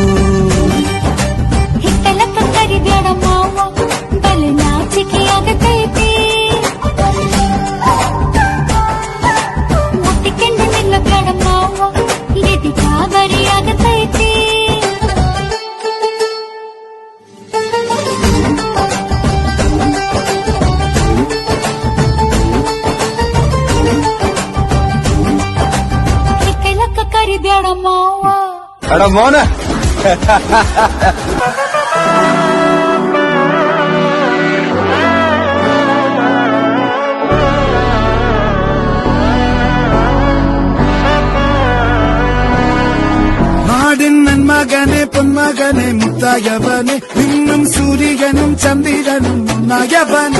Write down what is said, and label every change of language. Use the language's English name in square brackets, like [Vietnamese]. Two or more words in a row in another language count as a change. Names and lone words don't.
[Kannada] ಹಿತ್ತಲಕ್ಕ ಕರಿಬ್ಯಾಡ ಮಾವ ಬಲೆ ನಾಚಿಕೆ ಆಗತೈತಿ ಮುತ್ತಿಕೊಂಡು ನಿಲ್ಲ ಬ್ಯಾಡ ಮಾವ ಗೆದ್ದಿ ಕಾಬರಿ ಆಗತೈತಿ ಹಿತ್ತಲಕ್ಕ ಕರಿಬ್ಯಾಡ ಮಾವ ಎಡ ಮೌನ [Malayalam] നാടിൻ നന്മകനെ പൊന്മകനെ മുത്തായവനെ നിന്നും സൂര്യനും ചന്ദ്രനും ഒന്നായവനെ